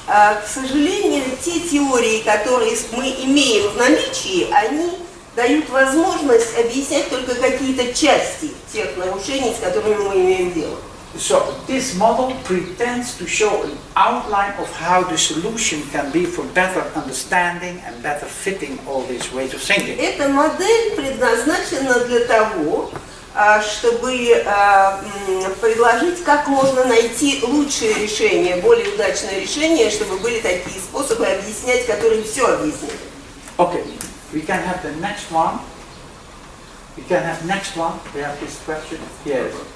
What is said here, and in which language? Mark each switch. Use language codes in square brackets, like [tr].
[ru] К сожалению, те теории, которые мы имеем в наличии, они дают возможность объяснять только какие-то части тех нарушений, с которыми мы имеем дело. [en] So this model pretends to show an outline of how the solution can be for better understanding and better fitting all these ways of thinking. [ru] Эта модель предназначена для того, чтобы предложить, как можно найти лучшее решение, более удачное решение, чтобы были такие способы объяснять, которые все объясняют. [en] Okay, we can have the next one. We can have next one. We have this question. Yes.